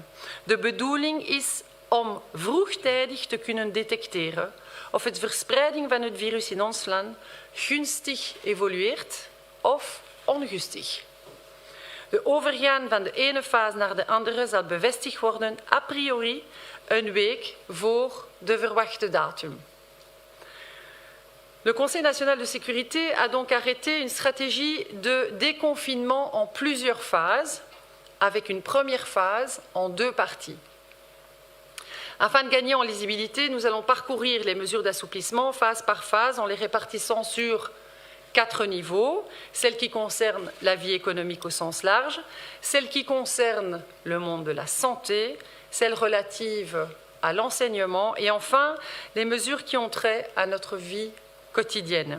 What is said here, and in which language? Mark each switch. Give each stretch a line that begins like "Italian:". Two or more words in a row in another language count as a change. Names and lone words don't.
Dutch: De bedoeling is om vroegtijdig te kunnen detecteren of de verspreiding van het virus in ons land gunstig evolueert of ongunstig. De overgaan van de ene fase naar de andere zal bevestigd worden
Latin: a priori
Dutch: een week voor de verwachte datum.
French: Le Conseil national de sécurité a donc arrêté une stratégie de déconfinement en plusieurs phases, avec une première phase en 2 parties. Afin de gagner en lisibilité, nous allons parcourir les mesures d'assouplissement phase par phase en les répartissant sur 4 niveaux, celles qui concernent la vie économique au sens large, celles qui concernent le monde de la santé, celles relatives à l'enseignement et enfin les mesures qui ont trait à notre vie quotidienne.